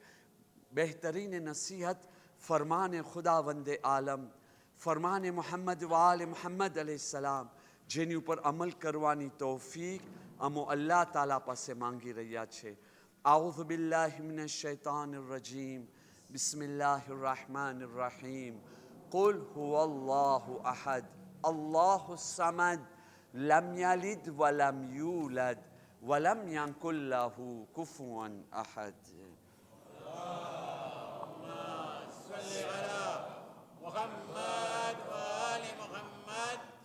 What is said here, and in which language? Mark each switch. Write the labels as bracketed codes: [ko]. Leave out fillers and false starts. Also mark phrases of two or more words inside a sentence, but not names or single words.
[gu] બહેતરીન નસીહત ફરમાન ખુદાવંદ આલમ, ફરમાન મોહમ્મદ વાલ મોહમ્મદ અલૈહિસ્સલામ, જેની ઉપર અમલ કરવાની તૌફીક અમો અલ્લાહ તાલા પાસે માંગી રહ્યા છે. [ar] أعوذ بالله من الشيطان الرجيم، بسم الله الرحمن الرحيم. قل هو الله أحد الله الصمد لم يلد ولم يولد ولم يكن له كفوا أحد. اللهم صل على محمد وآل محمد.